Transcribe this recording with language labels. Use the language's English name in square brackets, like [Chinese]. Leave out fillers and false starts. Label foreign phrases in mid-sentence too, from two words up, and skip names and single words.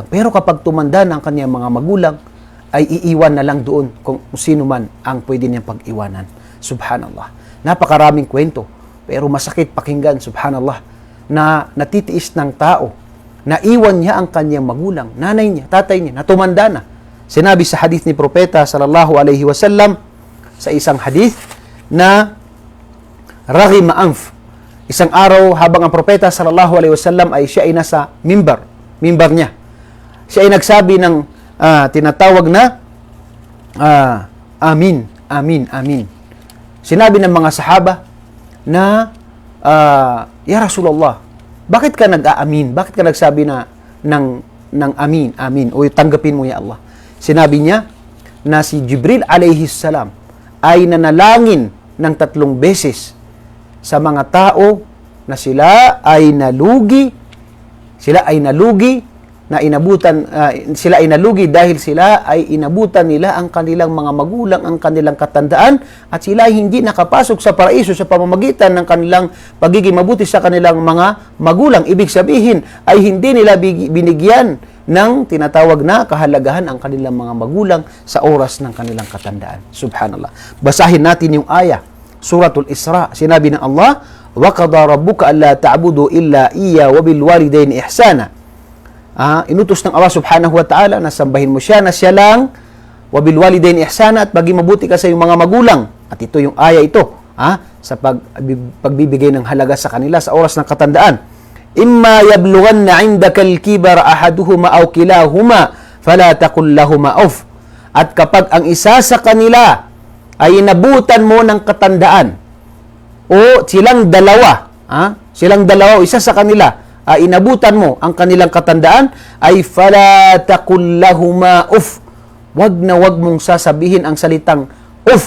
[Filipino] Pero kapag tumanda na ang kanyang mga magulang, ay iiwan na lang doon kung sino man ang pwede niyang pag-iwanan. Subhanallah. Napakaraming kwento, pero masakit pakinggan, subhanallah, na natitiis ng tao, na iwan niya ang kanyang magulang, nanay niya, tatay niya, na tumanda na. Sinabi sa hadith ni Propeta [Arabic] صلى الله عليه وسلم, [Filipino] sa isang hadith, na [Arabic] رغم أنف. [Filipino] Isang araw, habang ang Propeta [Arabic] صلى الله عليه وسلم [Filipino] ay siya ay nasa mimbar niya, siya ay nagsabi ng tinatawag na [Arabic] آمين آمين آمين. [Filipino] Sinabi ng mga sahaba na, [Arabic] يا رسول الله, [Filipino] bakit ka nag-aamin? Bakit ka nagsabi na ng ng [Arabic] آمين آمين, [Filipino] o tanggapin mo [Arabic] يا الله. [Filipino] Sinabi niya na si Jibril [Arabic] عليه السلام [Filipino] ay nanalangin ng 3 beses sa mga tao na sila ay nalugi na inabutan, sila ay nalugi dahil sila ay inabutan nila ang kanilang mga magulang, ang kanilang katandaan, at sila ay hindi nakapasok sa paraiso sa pamamagitan ng kanilang pagiging mabuti sa kanilang mga magulang. Ibig sabihin ay hindi nila binigyan ng tinatawag na kahalagahan ang kanilang mga magulang sa oras ng kanilang katandaan. Subhanallah. Basahin natin yung aya, Suratul Isra. Sinabi ng Allah, [Arabic] وَقَضَى رَبُّكَ أَلَّا تَعْبُدُوا إِلَّا إِيَّاهُ وَبِالْوَالِدَيْنِ إِحْسَانًا. [Filipino] Inutos ng Allah [Arabic] سبحانه وتعالى [Filipino] na sambahin mo siya na siya lang, [Arabic] وبالوالدين إحسانا, [Filipino] at maging mabuti ka sa iyong mga magulang. At ito yung aya ito, sa pagbibigay ng halaga sa kanila sa oras ng katandaan. [Arabic] إما يبلغن عندك الكبر أحدهما أو كلاهما فلا تقل لهما أف. [Filipino] At kapag ang isa sa kanila ay inabutan mo ng katandaan, o silang dalawa, o isa sa kanila inabutan mo ang kanilang katandaan, ay [Arabic] فلا تقل لهما أف. [Filipino] Wag na wag mong sasabihin ang salitang uff.